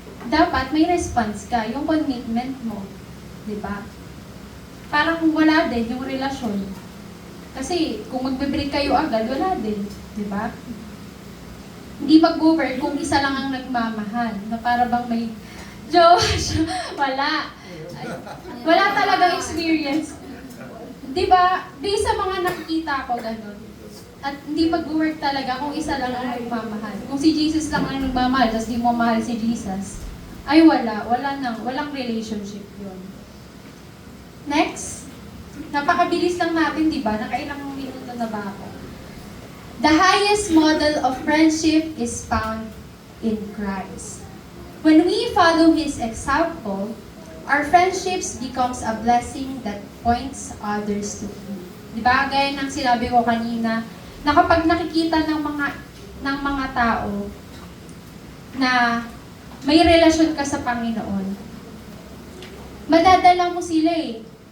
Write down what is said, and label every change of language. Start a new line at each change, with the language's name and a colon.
Filipino: Dapat may response ka, yung commitment mo. Diba? Parang wala din yung relasyon. Kasi kung magbe-break kayo agad, wala din. Diba? Hindi mag-over kung isa lang ang nagmamahal. Na para bang may jowa siya. Wala. Wala talagang experience. Diba? Based sa mga nakikita ko, gano'n. At hindi mag-work talaga kung isa lang ang nagmamahal. Kung si Jesus lang ang nagmamahal, tapos di mo mahal si Jesus, ay wala. Walang relationship yun. Next. Napakabilis lang natin, di ba? Nakailang minuto na ba ako?
English: The highest model of friendship is found in Christ. When we follow His example, our friendships becomes a blessing that points others to Him.
Filipino: Di ba? Gaya ng sinabi ko kanina, na kapag nakikita ng mga tao na may relasyon ka sa Panginoon, madadala mo sila eh.